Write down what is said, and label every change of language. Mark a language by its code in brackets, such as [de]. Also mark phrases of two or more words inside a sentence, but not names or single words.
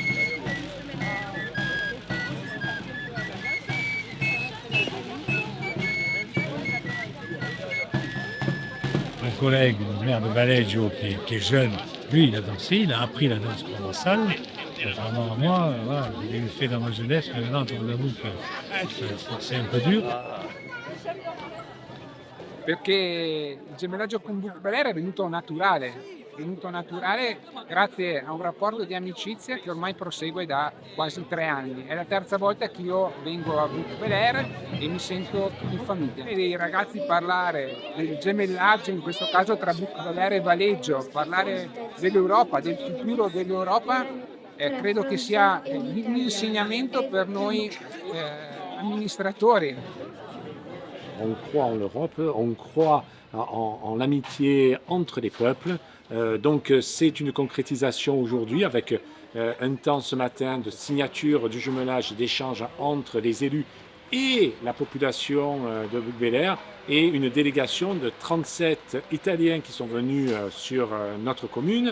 [fr] Mon collègue, le maire de Villaggio, qui est jeune, lui, il a dansé, il a appris la danse provençale. Contrairement à moi, voilà, je l'ai fait dans ma jeunesse, mais maintenant, je vous avoue que c'est un peu dur. [it] Perché il gemellaggio con Book Bel Air è venuto naturale grazie a un rapporto di amicizia che ormai prosegue da quasi 3 anni. È la terza volta che io vengo a Book Bel Air e mi sento in famiglia. E dei ragazzi parlare del gemellaggio, in questo caso tra Book Bel Air e Valeggio, parlare dell'Europa, del futuro dell'Europa, credo che sia un insegnamento per noi amministratori. [fr] On croit en l'Europe, on croit en l'amitié entre les peuples. Donc c'est une concrétisation aujourd'hui avec un temps ce matin de signature du jumelage et d'échange entre les élus et la population de Book Bel Air et une délégation de 37 Italiens qui sont venus sur notre commune.